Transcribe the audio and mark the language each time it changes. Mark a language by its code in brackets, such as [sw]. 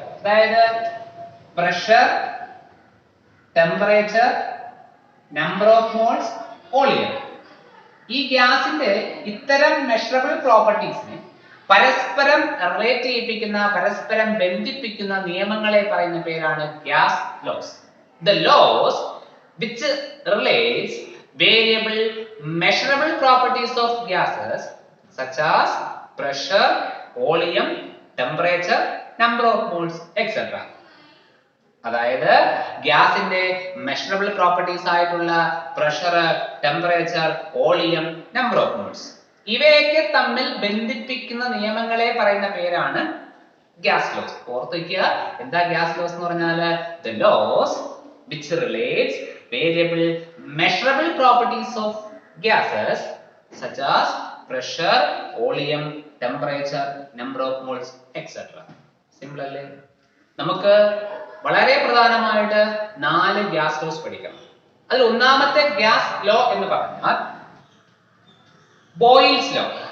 [ml] അതായത് [en] Pressure, temperature, number of moles, volume. [ml] ഈ ഗ്യാസിന്റെ ഇത്തരം മെഷറബിൾ പ്രോപ്പർട്ടീസിനെ പരസ്പരം റിലേറ്റ് ചെയ്യിപ്പിക്കുന്ന, പരസ്പരം ബന്ധിപ്പിക്കുന്ന നിയമങ്ങളെ പറയുന്ന പേരാണ് gas loss. [en] The laws which relates variable measurable properties of gases such as pressure, volume, temperature, number of moles, etc. [ml] അതായത് ഗ്യാസിന്റെ മെഷറബിൾ പ്രോപ്പർട്ടീസ് ആയിട്ടുള്ള pressure, temperature, volume, number of moles, ഇവയൊക്കെ തമ്മിൽ ബന്ധിപ്പിക്കുന്ന നിയമങ്ങളെ പറയുന്ന പേരാണ് ഗ്യാസ് ലോസ്. ഓർത്ത് വയ്ക്കുക, എന്താ ഗ്യാസ് ലോസ് എന്ന് പറഞ്ഞാൽ? [en] The laws which relates variable measurable properties of gases such as pressure, volume, temperature, number of moles etcetera. Simple [ml] അല്ലേ? നമുക്ക് വളരെ പ്രധാനമായിട്ട് 4 ഗ്യാസ് ലോസ് പഠിക്കണം. അതിൽ ഒന്നാമത്തെ ഗ്യാസ് ലോ എന്ന് പറഞ്ഞാൽ ബോയിൽസ് ലോ.